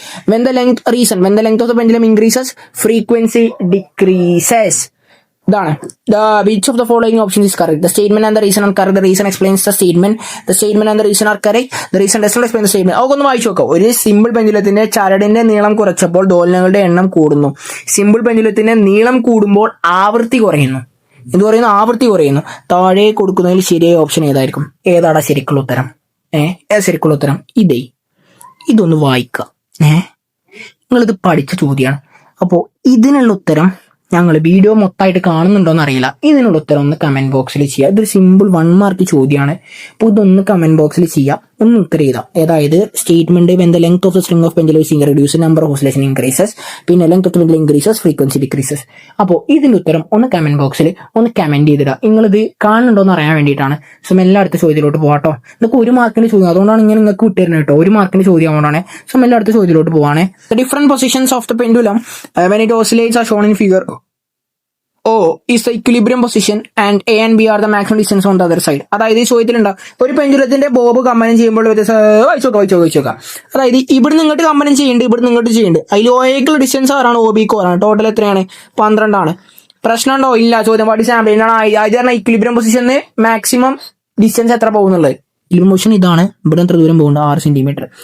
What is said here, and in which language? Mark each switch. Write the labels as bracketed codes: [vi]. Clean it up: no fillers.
[en] When the length of the pendulum increases, frequency decreases. [ml] ഇതാണ്. [en] Which of the following options is correct? The statement and the reason are correct. The reason explains the statement. The statement and the reason are correct. The reason does not explain the statement. [ml] അതൊന്ന് വായിച്ചു നോക്കാം. ഒരു simple പെൻഡുലത്തിന്റെ ചരടിന്റെ നീളം കുറച്ചപ്പോൾ ദോലനങ്ങളുടെ എണ്ണം കൂടുന്നു. Simple പെൻഡുലത്തിന്റെ നീളം കൂടുമ്പോൾ ആവൃത്തി കുറയുന്നു. എന്ത് പറയുന്നു? ആവൃത്തി കുറയുന്നു. താഴെ കൊടുക്കുന്നതിൽ ശരിയായ ഓപ്ഷൻ ഏതായിരിക്കും? ഏതാടാ ശരിക്കുള്ള ഉത്തരം? ശരിക്കുള്ള ഉത്തരം ഇതൊന്ന് വായിക്കുക. നിങ്ങളിത് പഠിച്ച ചോദ്യമാണ്. അപ്പോൾ ഇതിനുള്ള ഉത്തരം ഞങ്ങൾ വീഡിയോ മൊത്തമായിട്ട് കാണുന്നുണ്ടോന്ന് അറിയില്ല. ഇതിനുള്ള ഉത്തരം ഒന്ന് കമന്റ് ബോക്സിൽ ചെയ്യുക. ഇതൊരു സിമ്പിൾ 1 മാർക്ക് ചോദ്യമാണ്. അപ്പോൾ ഇതൊന്ന് കമന്റ് ബോക്സിൽ ചെയ്യുക, ഒന്ന് ഉത്തരം ചെയ്താൽ. അതായത് [en] Statement when the length of the string of pendulum is reduce, number of oscillation increases, പിന്നെ length of the pendulum increases, frequency decreases. [ml] അപ്പോൾ ഇതിന്റെ ഉത്തരം ഒന്ന് കമന്റ് ബോക്സിൽ ഒന്ന് കമന്റ് ചെയ്തിടുക. നിങ്ങളിത് കാണുന്നുണ്ടോന്ന് അറിയാൻ വേണ്ടിയിട്ടാണ്. സോ എല്ലായിടത്ത് ചോദ്യത്തിലോട്ട് പോകാട്ടോ. ഇതൊക്കെ 1 മാർക്കിന്റെ ചോദ്യം, അതുകൊണ്ടാണ് ഇങ്ങനെ നിങ്ങൾക്ക് വിട്ടുതരുന്നത് കേട്ടോ. 1 മാർക്കിന്റെ ചോദ്യം ആവുന്നതാണ്. സോ എല്ലായിടത്ത് ചോദ്യത്തിലോട്ട് പോവാണ്. [en] The different positions of the pendulum when it oscillates are shown in figure O is the equilibrium position and A and B are the maximum distance on the other side. [ml] അതായത് ഈ ചോദ്യത്തിലുണ്ടാവും ഒരു പെൻഡുലത്തിന്റെ Bob കമ്പനം ചെയ്യുമ്പോൾ വായിച്ചോക്കാം. അതായത് ഇവിടുന്ന് ഇങ്ങോട്ട് കമ്പനം ചെയ്യുന്നുണ്ട്, ഇവിടുന്ന് ഇങ്ങോട്ട് ചെയ്യുന്നുണ്ട്. അതിൽ OAക്കുള്ള ഡിസ്റ്റൻസ് ആറാണ്, OBക്ക് 4 ആണ്. ടോട്ടൽ എത്രയാണ്? 12 ആണ്. പ്രശ്നം ഉണ്ടോ? ഇല്ല. ചോദ്യം [en] what is amplitude [ml] ആണ്. അത് ഇക്വിലിബ്രിയം പൊസിഷന് മാക്സിമം ഡിസ്റ്റൻസ് എത്ര പോകുന്നുള്ളത്? ഇക്വിലിബ്രിയം പൊസിഷൻ ഇതാണ്. ഇവിടെ എത്ര ദൂരം പോകുന്നുണ്ട്? 6 സെന്റിമീറ്റർ.